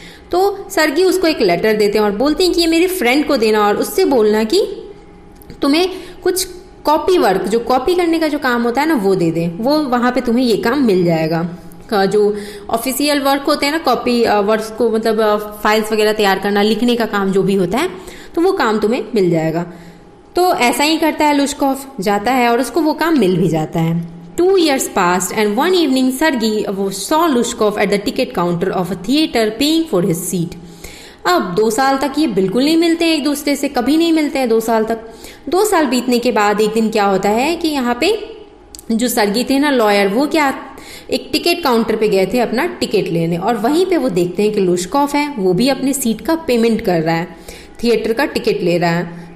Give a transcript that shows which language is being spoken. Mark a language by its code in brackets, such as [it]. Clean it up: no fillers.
[hi] तो सर्गी उसको एक लेटर देते हैं और बोलते हैं कि ये मेरे फ्रेंड को देना और उससे बोलना कि तुम्हें कुछ कॉपी वर्क, जो कॉपी करने का जो काम होता है ना, वो दे दे, वो वहाँ पे तुम्हें ये काम मिल जाएगा। जो ऑफिशियल वर्क होते हैं ना, कॉपी वर्क को मतलब फाइल्स वगैरह तैयार करना, लिखने का काम जो भी होता है, तो वो काम तुम्हें मिल जाएगा। तो ऐसा ही करता है लुश्कोफ, जाता है और उसको वो काम मिल भी जाता है। [en] 2 years passed and one evening Sergei saw Lushkov at the ticket counter of a theater paying for his seat. [hi] अब 2 साल तक ये बिल्कुल नहीं मिलते हैं एक दूसरे से, कभी नहीं मिलते हैं 2 साल तक। 2 साल बीतने के बाद एक दिन क्या होता है कि यहाँ पे जो सर्गी थे ना लॉयर, वो क्या एक टिकट काउंटर पे गए थे अपना टिकट लेने, और वहीं पे वो देखते हैं कि लुश्कॉफ है, वो भी अपने सीट का पेमेंट कर रहा है, थिएटर का टिकट ले रहा है।